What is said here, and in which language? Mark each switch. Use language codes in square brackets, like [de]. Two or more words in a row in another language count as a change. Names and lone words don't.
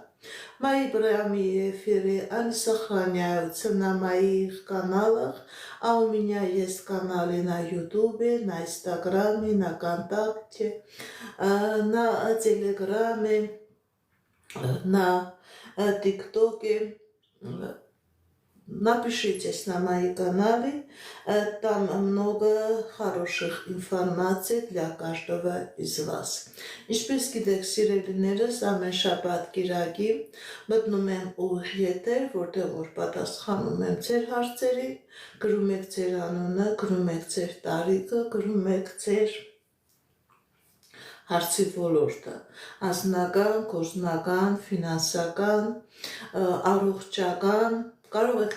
[ru] Мои прямые эфиры, они сохраняются на моих каналах, а у меня есть каналы на Ютубе, на Инстаграме, на Контакте, на Телеграме, на ТикТоке. Напишитесь на мои каналы, там много хороших информаций для каждого из вас. [hy] Ինչպես գիտեք, սիրելիներս, ամեն շաբաթ կիրակի մտնում եմ ուղիղ եթեր, որտեղ որ պատասխանում եմ ձեր հարցերի, գրում եք ձեր անունը, գրում եք ձեր տարիքը, գրում եք ձեր հարցի ոլորտը, անձնական, գործնական, ֆինանսական, առողջական, կարող եք